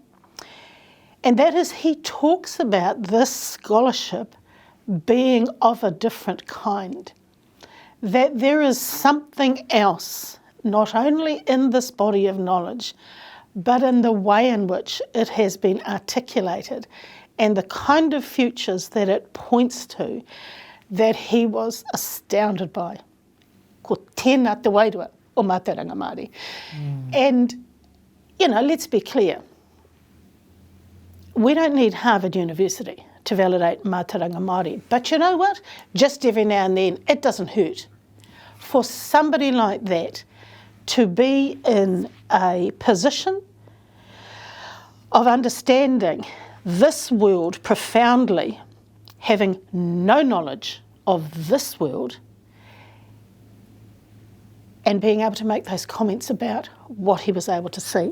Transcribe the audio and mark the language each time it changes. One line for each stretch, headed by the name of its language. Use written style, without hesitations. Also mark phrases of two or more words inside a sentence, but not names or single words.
English: And that is, he talks about this scholarship being of a different kind, that there is something else, not only in this body of knowledge, but in the way in which it has been articulated and the kind of futures that it points to, that he was astounded by.
Māori: Ko tēnā te wairua o mātauranga Māori.
English: And, let's be clear. We don't need Harvard University to validate
Māori: mātauranga Māori.
English: But you know what? Just every now and then, it doesn't hurt for somebody like that to be in a position of understanding this world profoundly, having no knowledge of this world, and being able to make those comments about what he was able to see.